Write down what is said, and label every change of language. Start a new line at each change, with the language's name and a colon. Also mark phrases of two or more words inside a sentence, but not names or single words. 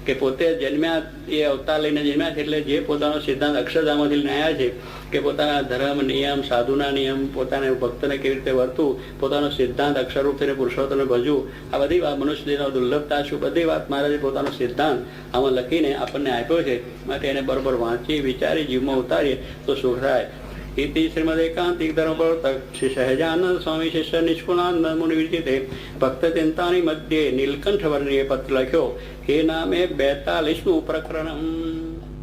Gujarati: કે પોતે જન્મ્યા એ અવતાર લઈને જન્મ્યા છે, એટલે જે પોતાનો સિદ્ધાંત અક્ષરધામમાંથી લઈને આવ્યા છે કે પોતાના ધર્મ નિયમ, સાધુના નિયમ, પોતાને ભક્તને કેવી રીતે વર્તવું, પોતાનો સિદ્ધાંત અક્ષરરૂપ થઈને પુરુષોત્તમને ભજવું, આ બધી વાત મનુષ્ય દેહનો દુર્લભતા શું, બધી વાત મહારાજે પોતાનો સિદ્ધાંત આમાં લખીને આપણને આપ્યો છે. માટે એને બરોબર વાંચી વિચારી જીવમાં ઉતારીએ તો સુખ થાય.
Sanskrit: इति श्रीमद एकांतिक धर्म प्रवर्तक श्री सहजानंद स्वामी शिष्य निष्कुणानंद मुनि विरचिते भक्त चिंतानी मध्य नीलकंठ वर्णीय
Gujarati: પત્ર લખ્યો. એ નામે 42મું પ્રકરણમ્.